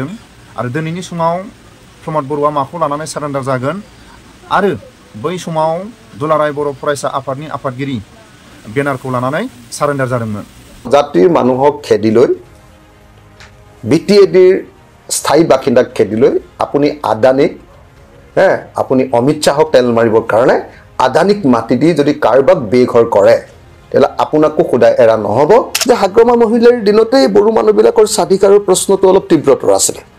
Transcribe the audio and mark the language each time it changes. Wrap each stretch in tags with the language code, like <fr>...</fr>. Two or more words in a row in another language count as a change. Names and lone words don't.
<brx>आरो दिनैनि समाव प्रमोद बर'आ माखौ लानानै सारेन्डार जागोन आरो बै समाव दुलाराय बर' फरायसा आफादनि आफादगिरि बेनारखौ लानानै सारेन्डार जादोंमोन।</brx> <as>জাতিৰ মানুহক খেদি লৈ বিটিএডিৰ স্থায়ী বাসিন্দাক খেদি লৈ আপুনি আদানীক আপুনি অমিত শাহক তেল মাৰিবৰ কাৰণে আদানীক মাতি দি যদি কাৰোবাক বেঘৰ কৰে তেলা আপোনাকো খুদাই এৰা নহব যে হাগ্ৰামা মহিলাৰ দিনতেই বড়ো মানুহবিলাকৰ স্বাধিকাৰৰ প্ৰশ্নটো অলপ তীব্ৰতৰ আছিল।</as>